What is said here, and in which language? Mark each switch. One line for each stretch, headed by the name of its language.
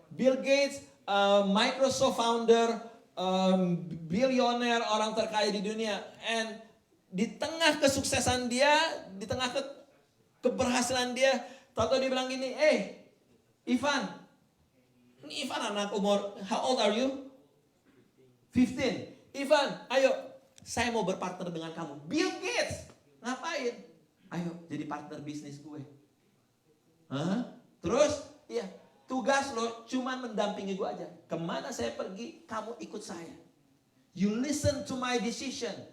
Indonesian: Bill Gates, Microsoft founder, bilioner, orang terkaya di dunia. And di tengah kesuksesan dia, di tengah keberhasilan dia. Tahu dia bilang gini, Ivan. Ini Ivan anak umur,
English: how old are you? 15.
Indonesian: Ivan, ayo, saya mau berpartner dengan kamu. Bill Gates, ngapain? Ayo, jadi partner bisnis gue. Hah? Terus, iya, tugas lo cuman mendampingi gue aja. Kemana saya pergi, kamu ikut saya.
English: You listen to my decision.